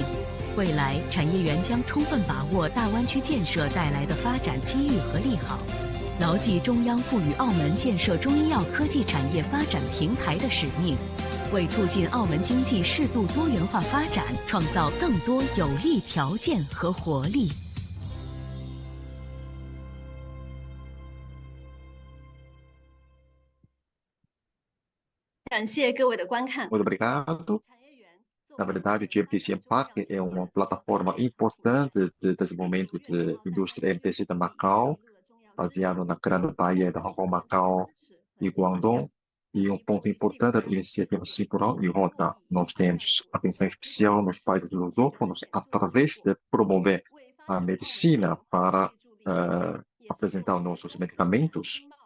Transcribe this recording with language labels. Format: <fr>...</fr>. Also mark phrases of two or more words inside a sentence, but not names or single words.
<zh>未来，产业园将充分把握大湾区建设带来的发展机遇和利好，牢记中央赋予澳门建设中医药科技产业发展平台的使命，为促进澳门经济适度多元化发展创造更多有利条件和活力。感谢各位的观看。</zh> <pt>Muito obrigado. Na verdade, o GMTC Impact é uma plataforma importante de desenvolvimento de indústria MTC de Macau, baseado na Grande Baía de Hong Kong, Macau e Guangdong. E um ponto importante da iniciativa Cinturão e Rota, nós temos atenção especial nos países lusófonos através de promover a medicina para apresentar nossos medicamentos.</pt>